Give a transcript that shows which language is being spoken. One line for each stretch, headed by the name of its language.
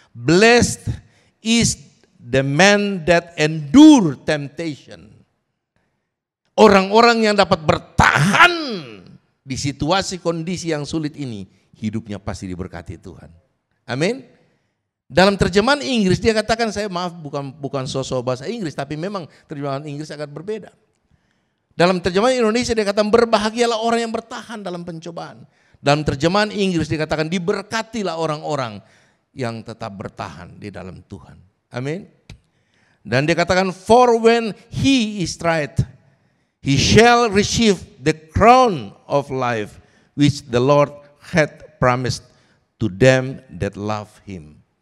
English: Blessed is the man that endure temptation.
Indonesian: Orang-orang yang dapat bertahan di situasi kondisi yang sulit ini, hidupnya pasti diberkati Tuhan. Amin. Dalam terjemahan Inggris dia katakan, saya maaf bukan sosok bahasa Inggris, tapi memang terjemahan Inggris agak berbeda. Dalam terjemahan Indonesia dia katakan, berbahagialah orang yang bertahan dalam pencobaan. Dalam terjemahan Inggris dikatakan, diberkatilah orang-orang yang tetap bertahan di dalam Tuhan. Amin.
English: Dan dia katakan, for when he is tried, he shall receive the crown of life which the Lord hath promised to them that love him.